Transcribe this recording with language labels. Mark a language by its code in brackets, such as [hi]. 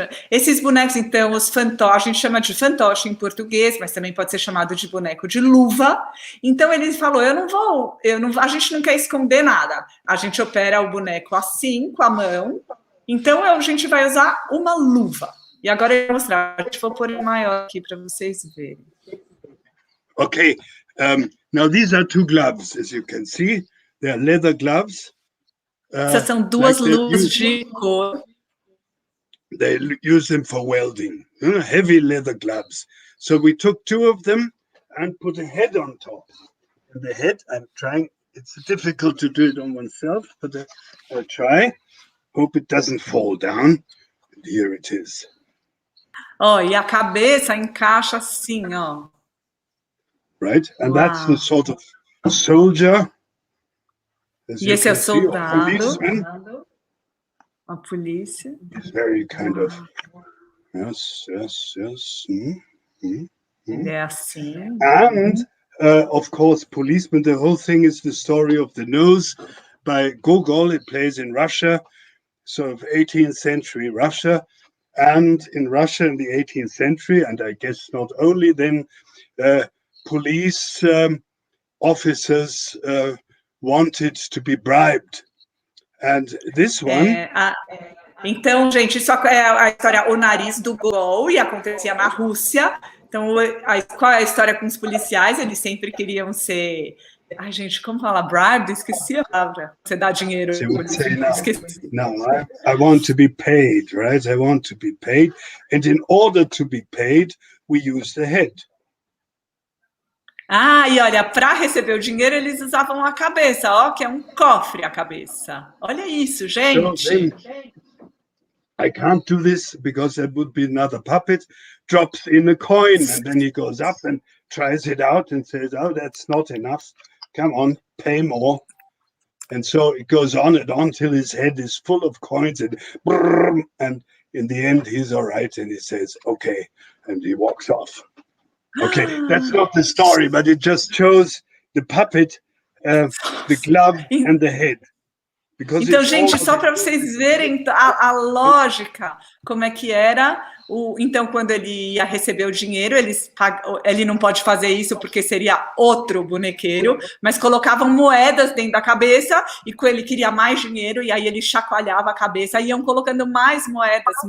[pt] Esses bonecos, então, os fantoches, a gente chama de fantoche em português, mas também pode ser chamado de boneco de luva. Então ele falou, a gente não quer esconder nada. A gente opera o boneco assim, com a mão. Então a gente vai usar uma luva. E agora eu vou mostrar, vou pôr maior aqui para vocês verem. [en] Okay, now these are 2 gloves, as you can see. They are leather gloves. [pt] Essas são 2 luvas de cor. [en] They use them for welding, heavy leather gloves. So we took 2 of them and put a head on top. And the head, I'm trying, it's difficult to do it on oneself, but I'll try. Hope it doesn't fall down. And here it is. [pt] Oh, e a cabeça encaixa assim, ó. [en] Right? And that's the sort of soldier. [pt] E esse é o soldado. A polícia. [en] It's very kind of, yes. [pt] Ele é assim. [en] And, of course, policeman, the whole thing is the story of the nose by Gogol. It plays in Russia, sort of 18th century Russia. And in Russia in the 18th century, and I guess not only then, police officers wanted to be bribed. And this one... [pt] Então, gente, isso é a história O Nariz do Gol, e acontecia na Rússia. Então, qual é a história com os policiais? Eles sempre queriam ser... Ai, gente, como fala? Bribed? Esqueci a palavra. Você dá dinheiro. [en] No, I want to be paid, right? I want to be paid. And in order to be paid, we use the head. [pt] Ah, e olha, para receber o dinheiro, eles usavam a cabeça, ó, que é um cofre a cabeça. Olha isso, gente. [en] So I can't do this because there would be another puppet, drops in a coin, and then he goes up and tries it out and says, oh, that's not enough. Come on, pay more. And so it goes on and on till his head is full of coins, and in the end, he's all right, and he says, okay, and he walks off. Okay, that's not the story, but it just shows the puppet, the glove and the head. [pt] Então, gente, só para vocês verem a lógica, como é que era. Então, quando ele ia receber o dinheiro, ele não pode fazer isso porque seria outro bonequeiro, mas colocavam moedas dentro da cabeça e ele queria mais dinheiro, e aí ele chacoalhava a cabeça e iam colocando mais moedas.